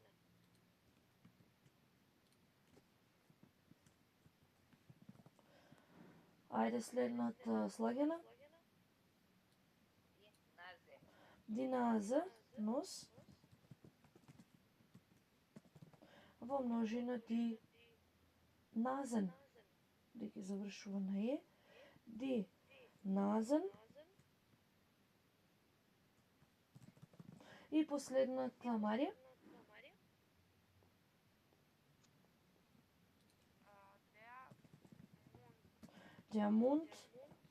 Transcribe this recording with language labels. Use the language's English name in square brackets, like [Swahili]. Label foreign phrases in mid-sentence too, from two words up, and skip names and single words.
[Macedonian] Ајде следната слагена. [German] die Nase, Die Nase. [Macedonian] Нос. Во множина [German] die Nasen. [Macedonian] Die ги завршува на е. [German] Die Nasen. [Macedonian] И последната Марија. [German] Der Mund.